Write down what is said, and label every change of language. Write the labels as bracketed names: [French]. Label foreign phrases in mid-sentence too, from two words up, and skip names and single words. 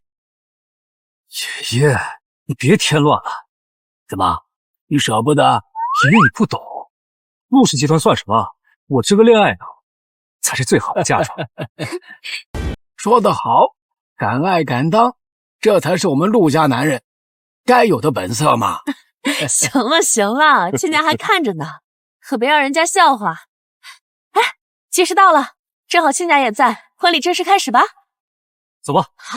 [Chinese] 爺爺，你別添亂了。怎麼，你捨不得？爺爺，你不懂，陸氏集團算什麼？我這個戀愛腦才是最好的嫁妝。說得好，敢愛敢當，這才是我們陸家男人該有的本色嘛。行了行了，親家還看着呢，可別讓人家笑話。哎，吉時到了，正好親家也在，婚禮正式開始吧。走吧。好，